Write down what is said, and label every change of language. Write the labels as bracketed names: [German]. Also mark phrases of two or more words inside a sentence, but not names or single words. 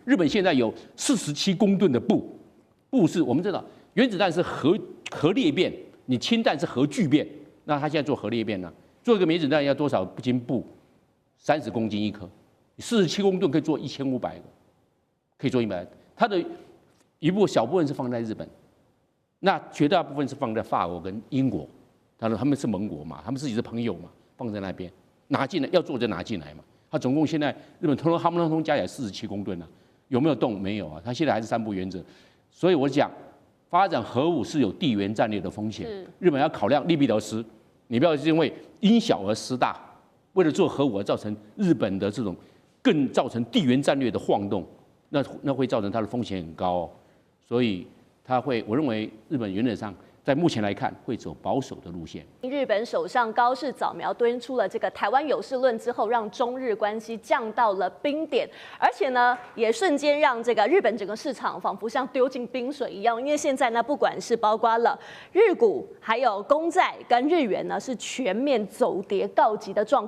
[Chinese] 日本現在有47公噸的鈽，鈽是我們知道原子彈是核裂變，你氢彈是核聚變，那它現在做核裂變呢？做一個原子彈要多少斤鈽？30公斤一顆。47公噸可以做1500個，可以做100 個。它的小部分是放在日本，那絕大部分是放在法國跟英国。他們是盟國嘛，他们自己是朋友嘛，放在那邊拿進來，要做就拿進來嘛。它總共现在日本他們通通加起來47公噸啊，有沒有動？沒有啊，它現在還是3不原則。所以我講，發展核武是有地緣戰略的風險，日本要考量利弊得失，你不要因為因小而失大，為了做核武而造成日本的這種。更造成地緣戰略的晃動，那會造成它的風險很高哦，所以它會，我認為日本原則上在目前來看會走保守的路線。日本首相高市早苗敦出了這個台灣有事論之後，讓中日關係降到了冰點，而且呢，也瞬間讓這個日本整個市場仿佛像丟進冰水一樣，因為現在呢，不管是包括了日股，還有公債跟日元呢，是全面走跌告急的狀況。